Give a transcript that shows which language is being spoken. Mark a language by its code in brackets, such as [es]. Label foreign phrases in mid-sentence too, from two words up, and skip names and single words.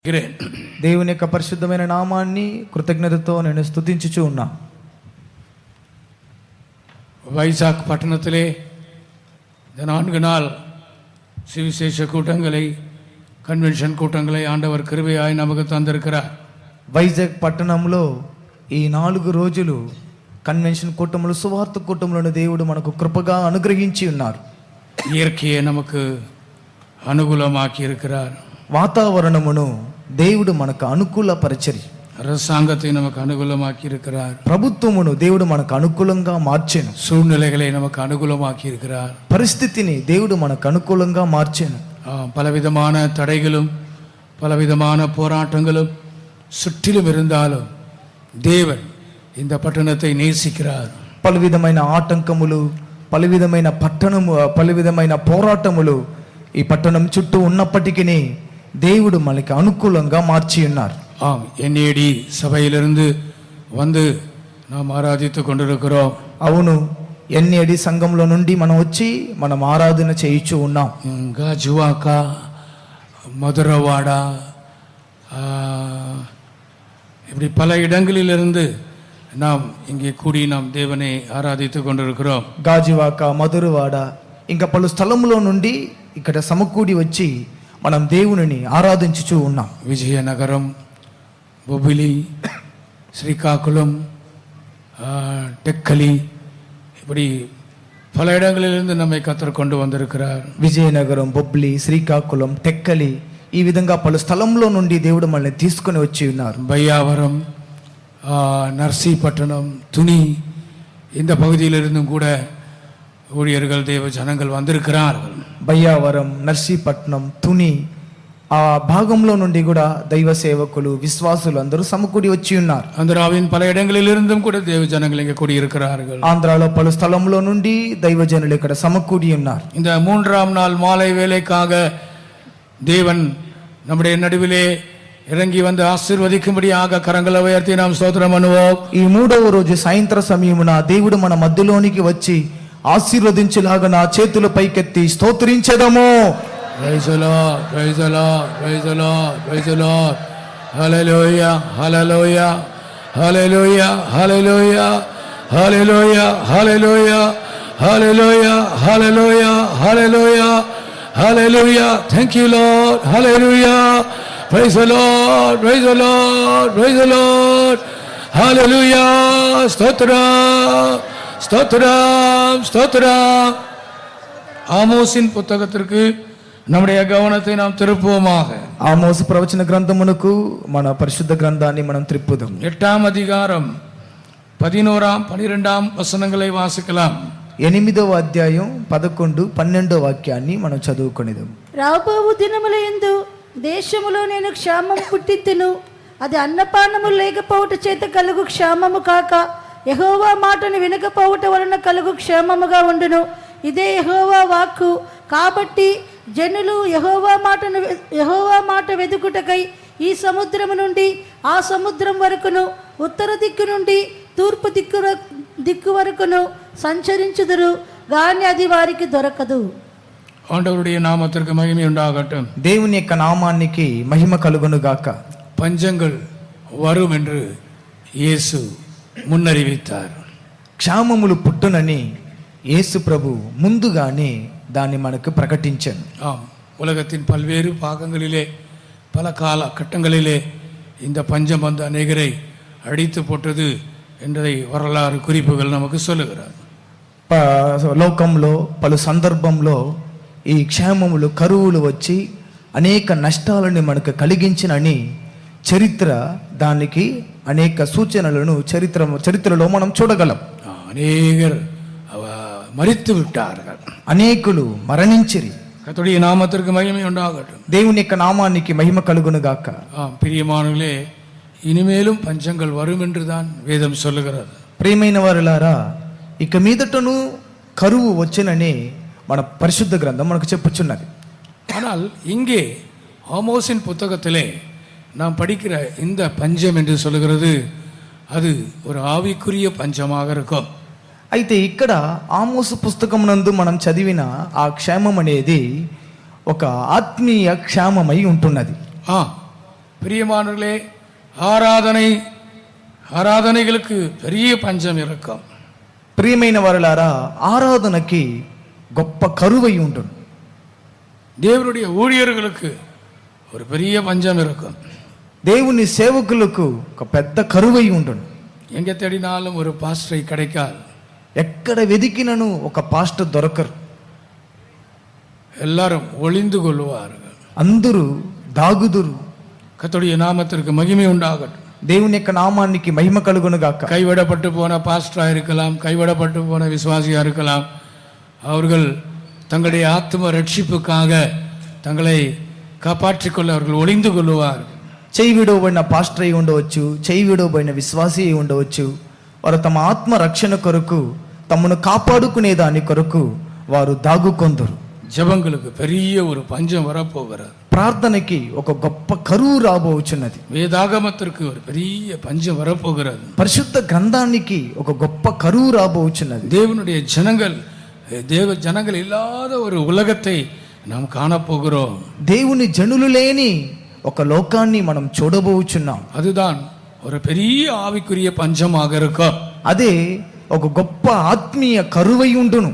[te] దేవుని యొక్క పరిశుద్ధమైన నామాన్ని కృతజ్ఞతతో నేను స్తుతించుచూ ఉన్నా. [ta] வைசாக் பட்டணத்திலே இந்த 4 நாள் சுவிசேஷ கூட்டங்களை, கன்வென்ஷன் கூட்டங்களை ஆண்டவர் கிருபையாய் நமக்கு தந்திருக்கிறார். [te] వైజాగ్ పట్టణంలో ఈ 4 రోజులు కన్వెన్షన్ కూటములు, సువార్త కూటములను దేవుడు మనకు కృపగా అనుగ్రహించి ఉన్నారు. [ta] இயற்கையை நமக்கு அனுகூலமாக்கி இருக்கிறார். [te] వాతావరణమును దేవుడు మనకు అనుకూలపరచరి. [ta] அரசாங்கத்தை நமக்கு அனுகூலமாக்கி இருக்கிறார். [te] ప్రభుత్వమును దేవుడు మనకు అనుకూలంగా మార్చెను. [ta] சூழ்நிலைகளை நமக்கு அனுகூலமாக்கி இருக்கிறார். [te] పరిస్థితిని దేవుడు మనకు అనుకూలంగా మార్చెను. [ta] பலவிதமான தடைகளும் பலவிதமான போராட்டங்களும் சுற்றிலும் இருந்தாலும் தேவன் இந்த பட்டணத்தை நேசிக்கிறார். [te] పలువిధమైన ఆటంకములు, పలువిధమైన పలువిధమైన పోరాటములు ఈ పట్టణం చుట్టూ ఉన్నప్పటికీ దేవుడు మనకి అనుకూలంగా మార్చి ఉన్నారు. [ta] ஆம், என்ஏடி சபையிலிருந்து வந்து நாம் ஆராதித்து கொண்டிருக்கிறோம். [te] అవును, ఎన్ఏడి సంఘంలో నుండి మనం ఆరాధన చేయించు ఉన్నాం. [ta] காஜுவாக்கா, மதுரவாடா, இப்படி பல இடங்களிலிருந்து நாம் இங்கே கூடி நாம் தேவனை ஆராதித்து கொண்டிருக்கிறோம். [te] గాజువాక, మధురవాడ ఇంకా పలు స్థలములో నుండి ఇక్కడ సమకూడి వచ్చి మనం దేవునిని ఆరాధించుచూ ఉన్నాం. విజయనగరం, బొబ్బిలి, శ్రీకాకుళம், [ta] டெக்கலி, இப்படி பல இடங்களிலிருந்து நம்மை கர்த்தர் கொண்டு வந்திருக்கிறார். [te] విజయనగరం, బొబ్బిలి, శ్రీకాకుళం, టెక్కలి ఈ విధంగా పలు స్థలంలో నుండి దేవుడు మనల్ని తీసుకొని వచ్చి ఉన్నారు. [ta] பையாவரம், நர்சிப்பட்டணம், துணி, இந்த பகுதியிலிருந்தும் கூட ஊழியர்கள், தேவ ஜனங்கள் வந்திருக்கிறார்கள். [te] బయ్యావరం, నర్సీపట్నం, తుని ఆ భాగంలో నుండి కూడా దైవ సేవకులు, విశ్వాసులు అందరూ సమకూడి వచ్చి ఉన్నారు. [ta] ஆந்திராவின் பல இடங்களிலிருந்தும் கூட தேவ ஜனங்கள் இங்கே கூடி இருக்கிறார்கள். [te] ఆంధ్రాలో పలు స్థలంలో నుండి దైవజనులు ఇక్కడ సమకూడి ఉన్నారు. [ta] இந்த 3ஆம் நாள் மாலை வேலைக்காக தேவன் நம்முடைய நடுவிலே இறங்கி வந்து ஆசீர்வதிக்கும்படியாக கரங்களை உயர்த்தி நாம் ஸ்தோத்திரம் பண்ணுவோம். [te] ఈ 3వ రోజు సాయంత్ర సమయమున దేవుడు మన మధ్యలోనికి వచ్చి ఆశీర్వదించులాగా నా చేతుల పైకెత్తి స్తోత్రించెదము. [en] Praise the Lord, praise the Lord, praise the Lord, praise the Lord. Hallelujah, hallelujah, hallelujah, hallelujah, hallelujah, hallelujah, hallelujah, hallelujah, hallelujah, hallelujah. Thank you, Lord. Hallelujah. Praise the Lord, praise the Lord, praise the Lord. Hallelujah. [te] Stotram, stotram, stotram. [ta] ஆமோஸின் புத்தகத்திற்கு நம்முடைய கவனத்தை நாம் திருப்புவோமாக. [te] ఆమోసు ప్రవచన గ్రంథమునకు మన పరిశుద్ధ గ్రంథాన్ని మనం త్రిప్పుదాం. [ta] 8ஆம் அதிகாரம் 11ஆம் 12ஆம் வசனங்களை வாசிக்கலாம். [te] 8వ అధ్యాయం 11, 12 వాక్యాన్ని మనం చదువుకొనిదాం. రాబోవు దినములందు దేశములో నేను క్షామము పుట్టింతును, అది అన్నపానము లేకపోవట చేత కలుగు క్షామము కాక యెహోవా మాటను వినకపోవట వలన కలుగు క్షేమముగా ఉండును. ఇదే యెహోవా వాక్కు. కాబట్టి జనులు యెహోవా మాట వెదుకుటకై ఈ సముద్రము నుండి ఆ సముద్రం వరకును, ఉత్తర దిక్కు నుండి తూర్పు దిక్కు వరకును సంచరించుదురు, గాని అది వారికి దొరకదు. [ta] ஆண்டவருடைய நாமத்திற்கு மகிமை உண்டாகட்டும். [te] దేవుని యొక్క నామానికి మహిమ కలుగును గాక. [ta] பஞ்சங்கள் வரும் என்று இயேசு முன்னறிவித்தார். [te] క్షామములు పుట్టునని యేసు ప్రభు ముందుగానే దాన్ని మనకు ప్రకటించాను. [ta] ஆம், உலகத்தின் பல்வேறு பாகங்களிலே பல கால கட்டங்களிலே இந்த பஞ்சம் வந்து அநேகரை அடித்து போட்டது என்பதை வரலாறு குறிப்புகள் நமக்கு சொல்லுகிறார். [te] లోకంలో పలు సందర్భంలో ఈ క్షేమములు, కరువులు వచ్చి అనేక నష్టాలను మనకు కలిగించినని చరిత్ర దానికి అనేక సూచనలను చరిత్రలో మనం చూడగలం. [ta] அநேகர் மரித்து விட்டார்கள், [te] అనేకులు మరణించిరి. [ta] கர்த்தருடைய நாமத்திற்கு மகிமை உண்டாகட்டும். [te] దేవుని యొక్క నామానికి మహిమ కలుగును గాక. [ta] பிரியமானவர்களே, இனிமேலும் பஞ்சங்கள் வரும் என்று தான் வேதம் சொல்லுகிறது. [te] ప్రియమైన వారులారా, ఇక మీదటను కరువు వచ్చునని మన పరిశుద్ధ గ్రంథం మనకు చెప్పుచున్నది. [ta] ஆனால் இங்கே ஆமோஸின் புத்தகத்திலே நாம் படிக்கிற இந்த பஞ்சம் என்று சொல்லுகிறது, அது ஒரு ஆவிக்குரிய பஞ்சமாக இருக்கும். [te] అయితే ఇక్కడ ఆమోసు పుస్తకం నందు మనం చదివిన ఆ క్షేమం అనేది ఒక ఆత్మీయ క్షేమమై ఉంటున్నది. [ta] பிரியமானவர்களே, ஆராதனைகளுக்கு பெரிய பஞ்சம் இருக்கும். [te] ప్రియమైన వారలారా, ఆరాధనకి గొప్ప కరువై ఉండును. [ta] தேவனுடைய ஊழியர்களுக்கு ஒரு பெரிய பஞ்சம் இருக்கும். [te] దేవుని సేవకులకు ఒక పెద్ద కరువై ఉండును. [ta] எங்கே தேடினாலும் ஒரு பாஸ்டரை கிடைக்காது. [te] ఎక్కడ వెదికినను ఒక పాస్టర్ దొరకరు. [ta] எல்லாரும் ஒளிந்து கொள்வார்கள். [te] అందరూ దాగుదురు. [ta] கர்த்தருடைய நாமத்திற்கு மகிமை உண்டாகட்டும். [te] దేవుని యొక్క నామానికి మహిమ కలుగును గాక. [ta] கைவிடப்பட்டு போன பாஸ்டரா இருக்கலாம், கைவிடப்பட்டு போன விசுவாசியா இருக்கலாம். அவர்கள் தங்களுடைய ஆத்ம ரட்சிப்புக்காக தங்களை காப்பாற்றிக் கொள்ள அவர்கள் ஒளிந்து கொள்வார்கள். [te] చేయి విడవబడిన పాస్టర్ అయి ఉండవచ్చు, చేయి విడవబడిన విశ్వాసి అయి ఉండవచ్చు. వారు తమ ఆత్మ రక్షణ కొరకు, తమను కాపాడుకునే దాని కొరకు వారు దాగుకొందరు. [ta] ஜெபங்களுக்கு பெரிய ஒரு பஞ்சம் வரப்போகிறது. [te] ప్రార్థనకి ఒక గొప్ప కరువు రాబోచున్నది. [ta] வேதாகமத்திற்கு ஒரு பெரிய பஞ்சம் வரப்போகிறது. [te] పరిశుద్ధ గ్రంథానికి ఒక గొప్ప కరువు రాబోచున్నది. [ta] தேவனுடைய ஜனங்கள் இல்லாத ஒரு உலகத்தை நாம் காணப்போகிறோம். [te] దేవుని జనులు లేని ఒక లోకాన్ని మనం చూడబోచున్నాం. [ta] அதுதான் ஒரு பெரிய ஆவிக்குரிய பஞ்சமாக இருக்கும். [te] అదే ఒక గొప్ప ఆత్మీయ కరువై ఉండును.